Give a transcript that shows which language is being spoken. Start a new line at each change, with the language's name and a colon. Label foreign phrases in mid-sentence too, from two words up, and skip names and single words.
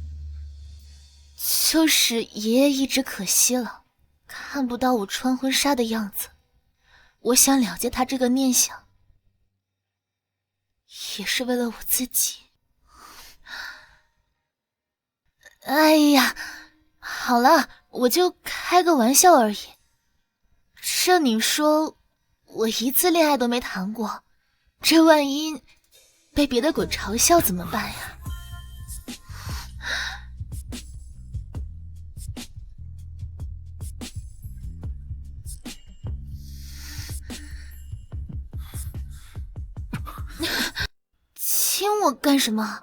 Chinese: 就是爷爷一直可惜了，看不到我穿婚纱的样子。我想了结他这个念想，也是为了我自己。哎呀，好了，我就開個玩笑而已。這你說，我一次戀愛都沒談過，這萬一被別的鬼嘲笑怎麼辦呀？親我幹什麼？